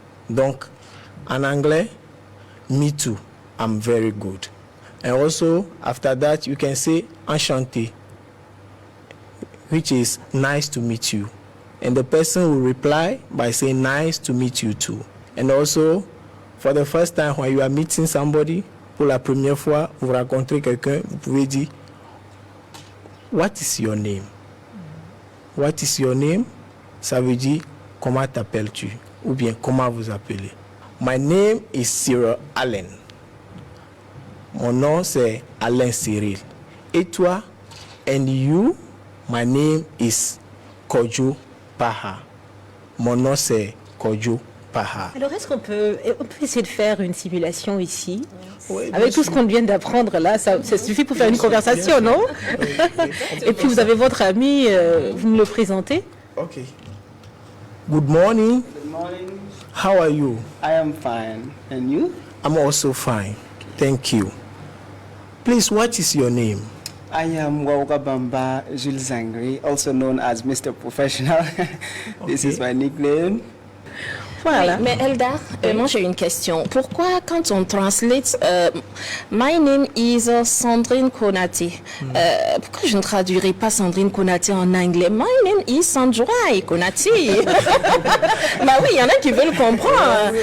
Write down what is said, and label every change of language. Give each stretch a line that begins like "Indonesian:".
English: Donc en anglais, me too, I'm very good. And also after that you can say enchanté, which is nice to meet you. And the person will reply by saying nice to meet you too. And also for the first time when you are meeting somebody, pour la première fois, vous rencontrez quelqu'un, vous pouvez dire what is your name? What is your name?
French: Ça veut dire comment t'appelles-tu? Ou bien comment vous appelez?
English: My name is Cyril Allen. Mon nom c'est Alain Cyril. Et toi? And you? My name is Kojo Paha.
French: Mon nom c'est Kojo Paha. Alors est-ce qu'on peut essayer de faire une simulation ici? Oui, avec tout ce qu'on vient d'apprendre là, ça suffit pour faire une conversation, non? Et puis vous avez votre ami, vous me le présentez?
English: Ok. Good morning. Good morning. How are you? I am fine. And you? I'm also fine. Thank you. Please, what is your name? I am Wawukabamba Jules Zangri, also known as Mr. Professional. This is my nickname.
French: Voilà. Oui, mais Elda, moi j'ai une question. Pourquoi quand on translate My name is Sandrine Konaté, pourquoi je ne traduirais pas Sandrine Konaté en anglais? My name is Sandra Konaté. Bah oui, il y en a qui veulent comprendre.